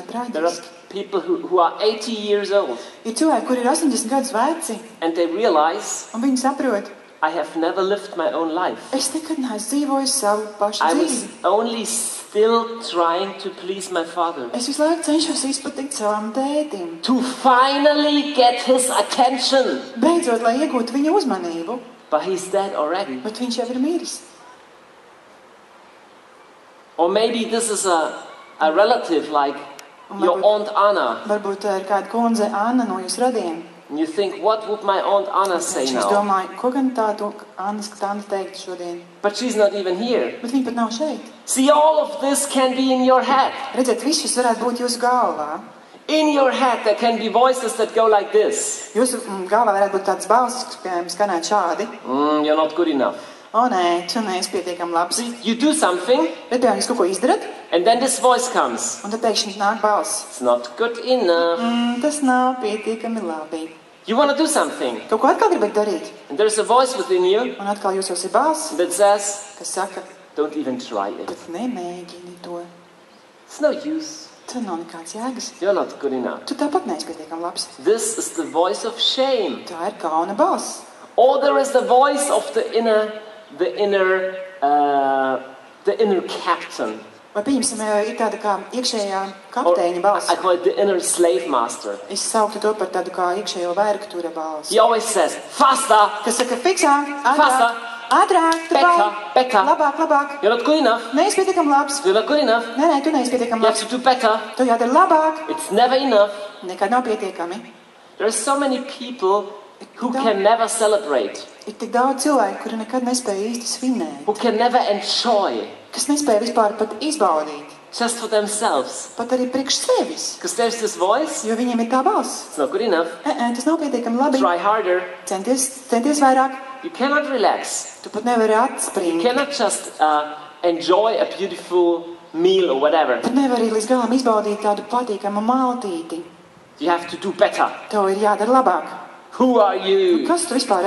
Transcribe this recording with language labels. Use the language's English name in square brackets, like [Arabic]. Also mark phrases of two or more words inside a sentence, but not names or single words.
[English] There are [Latvian] traģiski. [English] people who are 80 years old, [Latvian] Ir cilvēki, kuri ir 80 gadus veci, [English] and they realize, [Latvian] un viņi saprot, [English] I have never lived my own life. [Latvian] es nekad neesmu dzīvojis savu pašu [English] I was [Latvian] dzīvi. [English] only still trying to please my father, [Latvian] Es visu laiku cenšos izpatikt savam tētim. [English] to finally get his attention. [Latvian] Beidzot, lai iegūtu viņa uzmanību, [English] But he's dead already. [Latvian] bet viņš jau ir miris. [English] Or maybe this is a relative like your Aunt Anna. [Latvian] Varbūt tā ir kāda kundze Anna no jūsu radiem. [English] And you think, what would my Aunt Anna say [Latvian] Viņš [English] now? [Latvian] domāja, ko gan tādu Annas tāda teikt šodien. [English] But she's not even here. [Latvian] Bet viņa pat nav šeit. [English] See, all of this can be in your head. [Latvian] Redziet, viss šis varētu būt jūsu galvā. [English] In your head there can be voices that go like this. [Latvian] Jūsu galvā varētu būt tāds balss, kas, piemēram, skanētu šādi. [English] You're not good enough. O, [Latvian] nē, tu neesi pietiekami labs. [English] See, you do something, [Latvian] Bet, piemēram, jūs kaut ko izdarat, [English] and then this voice comes. [Latvian] un tad pēkšņi nāk balss. [English] It's not good enough. [Latvian] Tas nav pietiekami labi. [English] You want to do something, [Latvian] Kaut ko atkal gribat darīt, [English] and there's a voice within you [Latvian] un atkal jūsos ir balss, [English] that says, [Latvian] kas saka, [English] don't even try it. [Latvian] bet nemēģini to. [English] It's no use. [Latvian] Tur nav nekāds jēgas. [English] You're not good enough. [Latvian] Tu tāpat neesi pietiekami labs. [English] This is the voice of shame. [Latvian] Tā ir kauna balss. [English] Or there is the voice of the inner captain. [Latvian] Vai pieņemsim, ir tāda kā iekšējā [English] Or [Latvian] kapteiņa balss. [English] I call it the inner slave master. [Latvian] Es sauktu to par tādu kā iekšējo vergtura balss. [English] He always says, faster, [Latvian] Kas saka, fiksāk, [English] Faster. [Latvian] ātrāk, tu [English] Better, [Latvian] vari, [English] better. [Latvian] labāk. [English] You're not good enough. [Latvian] Neesi pietiekami labs. [English] You're not good enough. [Latvian] Nē, tu neesi pietiekami [English] You have [Latvian] labs. [English] to do better. [Latvian] Tu jādara labāk. [English] It's never enough. [Latvian] Nekad nav pietiekami. [English] There are so many people who can never celebrate, [Latvian] Ir tik daudz cilvēku, kuri nekad nespēja īsti svinēt. [English] who can never enjoy. [Latvian] Kas nespēja vispār pat izbaudīt. [English] just for themselves. [Latvian] Pat arī priekš sevis. [English] Because there's this voice, [Latvian] Jo viņiem ir tā balss. [English] it's not good enough. [Latvian] Tas nav pietiekami labi. [English] Try harder. [Latvian] Centies vairāk. [English] You cannot relax. [Latvian] Tu pat nevari [English] You [Latvian] atspringt. [English] cannot just enjoy a beautiful meal or whatever. [Latvian] Pat nevari līdz galam izbaudīt tādu patīkamu maltīti. [English] You have to do better. [Latvian] Tev ir jādara labāk. [English] Who are you? [Latvian] Kas tu vispār